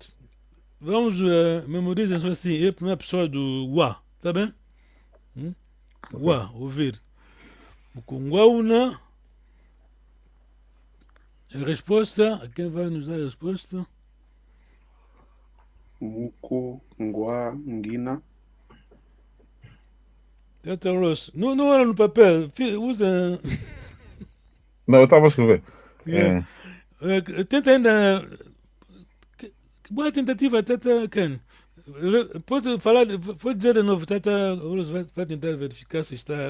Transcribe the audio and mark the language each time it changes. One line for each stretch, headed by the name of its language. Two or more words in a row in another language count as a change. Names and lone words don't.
Portuguese: Vamos memorizar só assim, é a primeira pessoa do wa, tá bem?
Kongo: Wa, ouvir. Mukungwa una.
Portuguese: A resposta, quem vai nos dar a resposta?
Kongo: Muco, ngua, ngina.
Portuguese: Tata Rose. Não era no papel, usa. Não, eu estava a escrever. Yeah. Tenta ainda. Boa tentativa, Tata Ken. Pode dizer de novo, Tata Rose vai tentar verificar se está.